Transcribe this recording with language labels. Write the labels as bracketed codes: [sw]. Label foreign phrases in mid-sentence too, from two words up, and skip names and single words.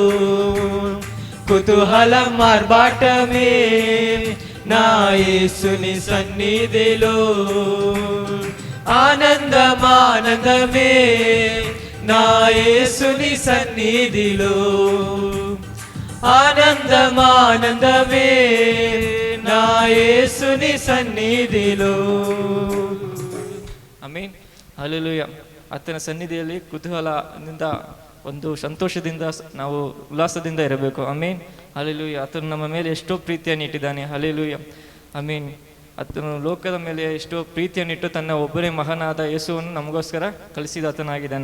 [te] కుతూహలం ఆర్భాటమే నా యేసుని సన్నిధిలో. ఆనందమే నా యేసుని సన్నిధిలో. ఆనందమే నా యేసుని ಸನ್ನಿಧಿಲೋ. [kn] ಆಮೆನ್, ಹಲ್ಲೆಲೂಯಾ. ಆತನ ಸನ್ನಿಧಿಯಲ್ಲಿ ಕುತೂಹಲದಿಂದ ಒಂದು ಸಂತೋಷದಿಂದ ನಾವು ಉಲ್ಲಾಸದಿಂದ ಇರಬೇಕು. ಆಮೆನ್, ಹಲ್ಲೆಲೂಯಾ. ಆತನು ನಮ್ಮ ಮೇಲೆ ಎಷ್ಟೋ ಪ್ರೀತಿಯನ್ನು ಇಟ್ಟಿದ್ದಾನೆ. ಹಲ್ಲೆಲೂಯಾ, ಆಮೆನ್. ಆತನು ಲೋಕದ ಮೇಲೆ ಎಷ್ಟೋ ಪ್ರೀತಿಯನ್ನಿಟ್ಟು ತನ್ನ ಒಬ್ಬರೇ ಮಗನಾದ ಯೇಸುವನ್ನು ನಮಗೋಸ್ಕರ ಕಳಿಸಿದಾತನಾಗಿದ್ದಾನೆ.